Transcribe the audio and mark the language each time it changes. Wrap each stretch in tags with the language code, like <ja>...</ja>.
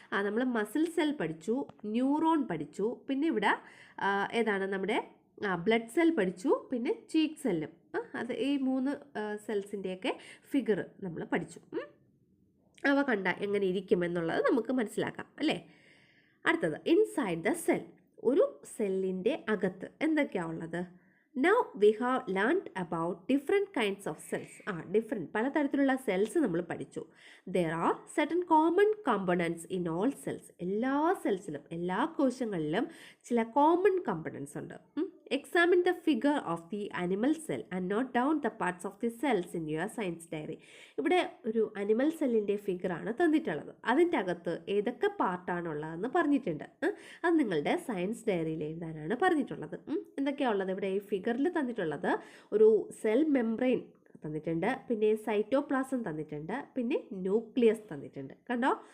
<ml>നമ്മൾ muscle cell പഠിച്ചു, neuron പഠിച്ചു, പിന്നെ ഇവിടെ ഏതാണ് നമ്മുടെ ബ്ലഡ് സെൽ പഠിച്ചു, പിന്നെ ചീക്ക് സെല്ലും. അത് ഈ 3 സെൽസിൻ്റെയൊക്കെ ഫിഗർ നമ്മൾ പഠിച്ചു. അവ കണ്ട എങ്ങനെ ഇരിക്കും എന്നുള്ളത് നമുക്ക് മനസ്സിലാക്കാം അല്ലേ. അടുത്തത് ഇൻസൈഡ് ദ സെൽ. ഒരു സെല്ലിൻ്റെ അകത്ത് എന്തൊക്കെയാണ് ഉള്ളത്?</ml> <en>Now we have learned about different kinds of cells.</en> <ml>പലതരത്തിലുള്ള സെൽസ് നമ്മൾ പഠിച്ചു.</ml> <en>There are certain common components in all cells.</en> <ml>എല്ലാ സെൽസിലും എല്ലാ കോശങ്ങളിലും ചില കോമൺ കമ്പണൻസ് ഉണ്ട്.</ml> <en>Examine the figure of the animal cell and note down the parts of the cells in your science diary.</en> <ml>ഇവിടെ ഒരു അനിമൽ സെല്ലിൻ്റെ ഫിഗറാണ് തന്നിട്ടുള്ളത്. അതിൻ്റെ അകത്ത് ഏതൊക്കെ പാർട്ടാണുള്ളതെന്ന് പറഞ്ഞിട്ടുണ്ട്. അത് നിങ്ങളുടെ സയൻസ് ഡയറിയിൽ എഴുതാനാണ് പറഞ്ഞിട്ടുള്ളത്. എന്തൊക്കെയാണ് ഉള്ളത് ഇവിടെ ഈ ഫിഗറിൽ തന്നിട്ടുള്ളത്? ഒരു സെൽ മെംബ്രെയിൻ തന്നിട്ടുണ്ട്, പിന്നെ സൈറ്റോപ്ലാസം തന്നിട്ടുണ്ട്, പിന്നെ ന്യൂക്ലിയസ് തന്നിട്ടുണ്ട്. കണ്ടോ?</ml>